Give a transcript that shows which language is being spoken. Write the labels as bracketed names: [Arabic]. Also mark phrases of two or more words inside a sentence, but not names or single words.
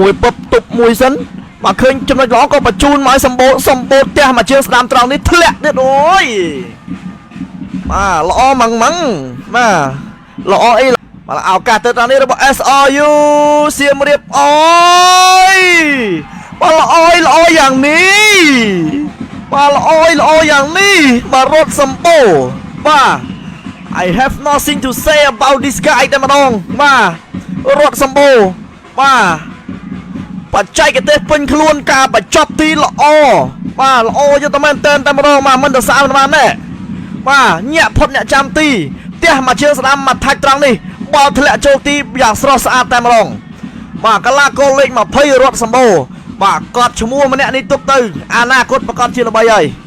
[Khmer] មួយពឹបទប់មួយសិនបាទឃើញចំណុចល្អក៏បញ្ជូនមកឲ្យសម្បូរផ្ទះមកជើងស្ដាំត្រង់នេះធ្លាក់ទៀតអូយបាទល្អម៉ងបាទល្អអីបាទឱកាសទៅតាមនេះ របស់ SRU សៀមរាបអូយបាទល្អយ៉ាងនេះបាទល្អយ៉ាងនេះបាទរត់សម្បូរបាទ [English] I have nothing to say about this guy [Khmer] តែម្ដងបាទរត់សម្បូរបាទបច្ចេកទេសពេញខ្លួនការបញ្ចប់ទីល្អបាទល្អយកតែមែនតែម្ដងបាទមិនទៅស្អាតបានទេបាទញាក់ផុតអ្នកចាំទីផ្ទះមកជើងស្ដាំមកថាច់ត្រង់នេះបោលធ្លាក់ចូលទីយ៉ាងស្រស់ស្អាតតែម្ដងបាទកលាគោលេខ20រត់សម្បូរបាទកត់ឈ្មោះម្នាក់នេះទុកទៅអនាគតប្រកបជាល្បីហើយ